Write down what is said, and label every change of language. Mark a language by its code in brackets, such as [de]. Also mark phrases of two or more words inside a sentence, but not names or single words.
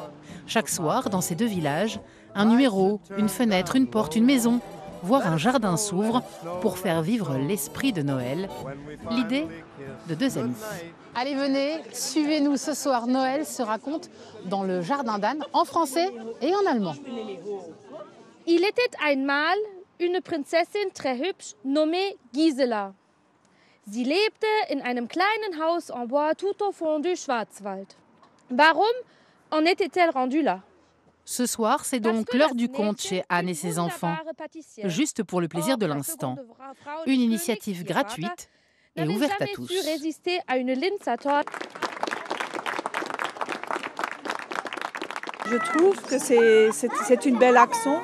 [fr] Chaque soir, dans ces deux villages, un numéro, une fenêtre, une porte, une maison, voire un jardin s'ouvre pour faire vivre l'esprit de Noël. L'idée de deux amis. Allez, venez, suivez-nous ce soir. Noël se raconte dans le jardin d'Anne, en français et en allemand. Il était einmal une Prinzessin très hübsch nommée Gisela. [de] Sie lebte in einem kleinen Haus [fr] en bois tout au fond du [de] Schwarzwald. [fr] Warum en était-elle rendue là? Ce soir, c'est donc l'heure du conte chez Anne et ses enfants, juste pour le plaisir de l'instant. Une initiative gratuite et ouverte à tous. Résister à une Linzer-Torte. Je trouve que c'est une belle action.